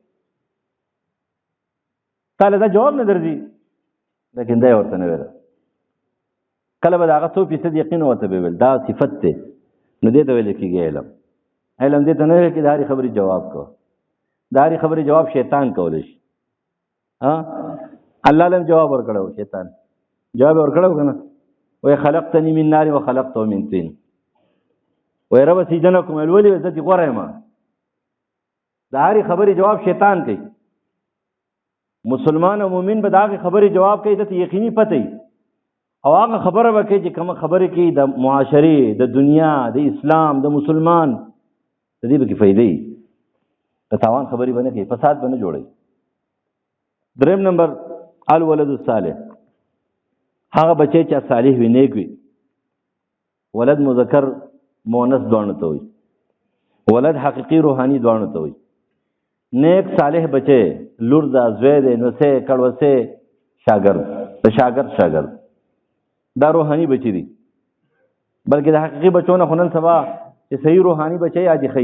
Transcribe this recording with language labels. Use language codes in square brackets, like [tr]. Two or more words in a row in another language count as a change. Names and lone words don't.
[ps] تا له دا جواب نه درځي لیکن دا یې ورته نه ویله کله به د هغه 100% یقین ورته به ویل دا صفت دی نو دې ته ویل کېږي علم دې ته نه ویل چې د هرې خبرې جواب کوه د هرې خبرې جواب شیطان کولی شي الله له جواب ورکړی و شیطان جواب یې ورکړی و که نه وایي [ar] خلقتني من نار وخلقته من طين [ps] وایي ربه سجده نه کوم ویل ولې زه دې غوره یم د هرې خبرې جواب شیطان کوي مسلمان او مؤمن به د هغې خبرې جواب کوي دته یقیني پته وي او هغه خبره به کوي چې کومه خبرې کوي د معاشرې د دنیا د اسلام د مسلمان د دې به کې فایدې وي د تاوان خبرې به نه کوي فساد به نه جوړوي 3 نمبر [ar] الولد الصالح [ps] هغه بچی چې صالح وي نیک وي ولد مذکر مؤنث دواړو ته وي ولد حقیقي روحاني دواړو ته وي نیک صالح بچی لور دا زوی دی نوسې کړوسې شاګرد د شاګرد دا روحاني بچی دي بلکې د حقیقي بچو نه خو نن سبا چې صحیح روحاني بچی عادي ښي